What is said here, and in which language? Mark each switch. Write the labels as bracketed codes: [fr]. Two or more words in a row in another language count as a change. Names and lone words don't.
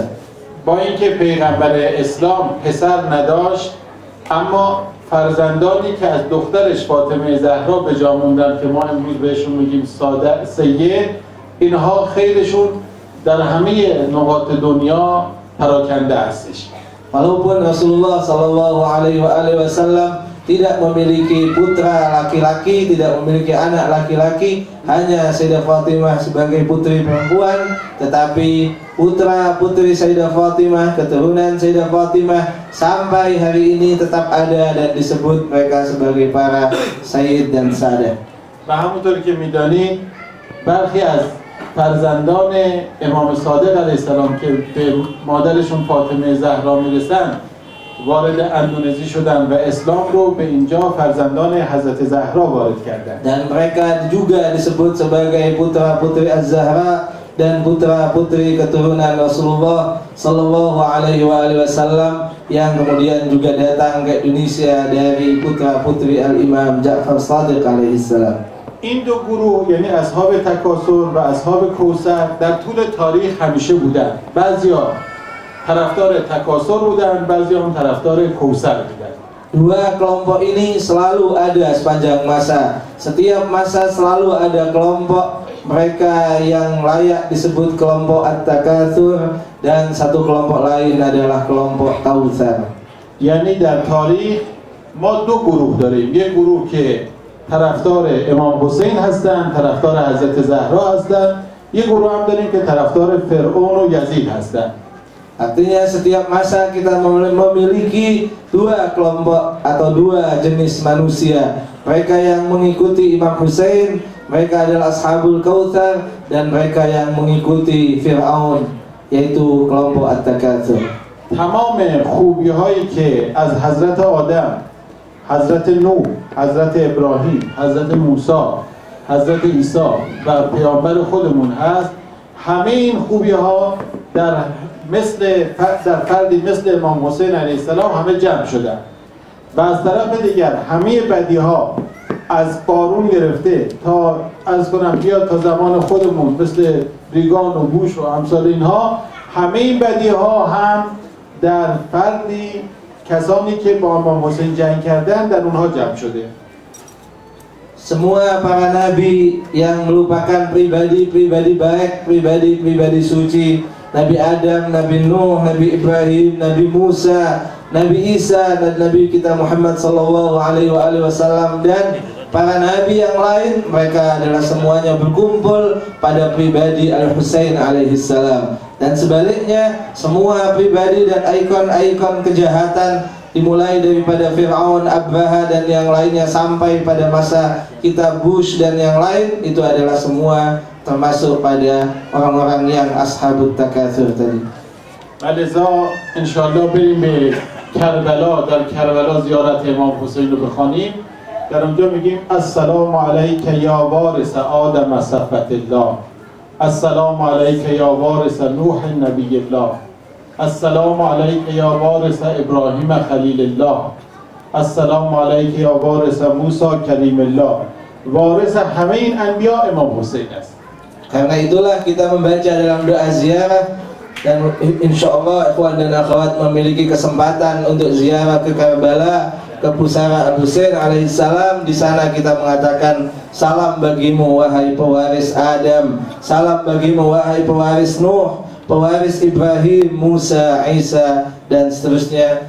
[fa] با اینکه پیغمبر اسلام پسر نداشت، اما فرزندانی که از دخترش فاطمه زهرا به جا موندن که ما امروز بهشون میگیم سید، اینها خیرشون در همه نقاط دنیا پراکنده هستش. [id] Walaupun Rasulullah [ar] صلى الله عليه وسلم [id] tidak memiliki putra laki-laki, tidak memiliki anak laki-laki, hanya Sayyidah Fatimah sebagai putri perempuan, tetapi putra-putri Sayyidah Fatimah, keturunan Sayyidah Fatimah sampai hari ini tetap ada dan disebut mereka sebagai para Sayyid dan Sadah. [fa] و همونطور که میدانید برخی از فرزندان امام صادق [ar] علیه السلام [fa] که به مادرشون فاطمه زهرا میرسن وارد اندونزی شدن و اسلام رو به اینجا فرزندان حضرت زهرا وارد کردن. [id] Dan mereka juga disebut sebagai putra-putri Az-Zahra dan putra-putri keturunan Rasulullah [ar] صلى الله عليه وسلم [id] yang kemudian juga datang ke Indonesia dari putra-putri Al-Imam Ja'far Shadiq alaihissalam. [fa] این دو گروه یعنی اصحاب تکاثر و اصحاب کوثر در طول تاریخ همیشه بودن. بعضیا طرفدار تکاثر بودن، بعضیا هم طرفدار کوثر بودن. [id] Dua kelompok ini selalu ada sepanjang masa. Setiap masa selalu ada kelompok mereka yang layak disebut kelompok At-Takatsur dan satu kelompok lain adalah kelompok Kautsar. [fa] یعنی در تاریخ ما دو گروه داریم. یک گروه که طرفدار امام حسین هستند، طرفدار حضرت زهرا هستند. یک گروه هم داریم که طرفدار فرعون و یزید هستند. [id] Artinya setiap masa kita memiliki dua kelompok atau dua jenis manusia. Mereka yang mengikuti Imam Hussein, mereka adalah [ar] أصحاب الكوثر, [id] dan mereka yang mengikuti Fir'aun, yaitu kelompok At-Takatsur. [fa] تمام خوبی هایی که از حضرت آدم، حضرت نوح، حضرت ابراهیم، حضرت موسی، حضرت عیسی و پیامبر خودمون هست، همه این خوبی ها در فردی مثل امام حسین [ar] علیه السلام [fa] همه جمع شدن و از طرف دیگر همه بدی ها از قارون گرفته تا از کنم بیاد تا زمان خودمون مثل ریگان و بوش و امثال اینها، همه این بدی ها هم در فردی کسانی که با امام حسین جنگ کردن در اونها جمع شده. [id] Semua para nabi yang merupakan pribadi-pribadi baik, pribadi-pribadi suci, Nabi Adam, Nabi Nuh, Nabi Ibrahim, Nabi Musa, Nabi Isa, dan Nabi kita Muhammad [ar] صلى الله عليه وسلم, [id] dan para nabi yang lain, mereka adalah semuanya berkumpul pada pribadi Al-Husain [ar] عليه السلام. [id] Dan sebaliknya, semua pribadi dan ikon-ikon kejahatan dimulai daripada Fir'aun, Abraha dan yang lainnya sampai pada masa kita Bush dan yang lain, itu adalah semua termasuk pada orang-orang yang [ar] أصحاب التكاثر [id] tadi. [fa] ولذا انشاءالله بریم به کربلا، در کربلا زیارت امام حسین رو بخوانیم. در اونجا میگیم [ar] السلام علیک یا وارث آدم صفوت الله، السلام علیک یا وارث نوح نبی الله، السلام علیک یا وارث ابراهیم خلیل الله، السلام علیک یا وارث موسی کلیم الله. [fa] وارث همه این انبیا امام حسین است. [id] Karena itulah kita membaca dalam doa ziarah, dan [ar] إن شاء الله [id] ikhwan dan akhwat memiliki kesempatan untuk ziarah ke Karbala, ke pusara Al-Husain alaihissalam. Di sana kita mengatakan salam bagimu wahai pewaris Adam, salam bagimu wahai pewaris Nuh, pewaris Ibrahim, Musa, Isa, dan seterusnya.